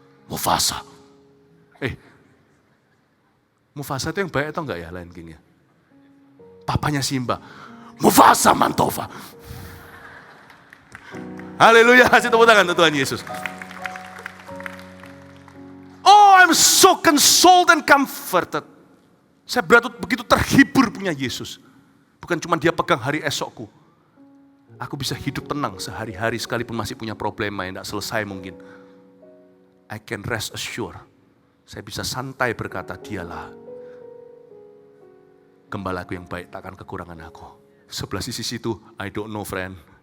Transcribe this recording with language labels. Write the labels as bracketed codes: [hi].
[id] Mufasa. Mufasa itu yang baik atau enggak ya lain gini ya? Papanya Simba. Mufasa Mantova. Haleluya, kasih tepuk tangan untuk Tuhan Yesus. [en] Oh, I'm so consoled and comforted. [id] Saya begitu terhibur punya Yesus. Bukan cuma dia pegang hari esokku. Aku bisa hidup tenang sehari-hari sekalipun masih punya problema yang tidak selesai mungkin. [en] I can rest assured. [id] Saya bisa santai berkata, dialah gembalaku yang baik, takkan kekurangan aku. Sebelah sisi situ, [en] I don't know friend.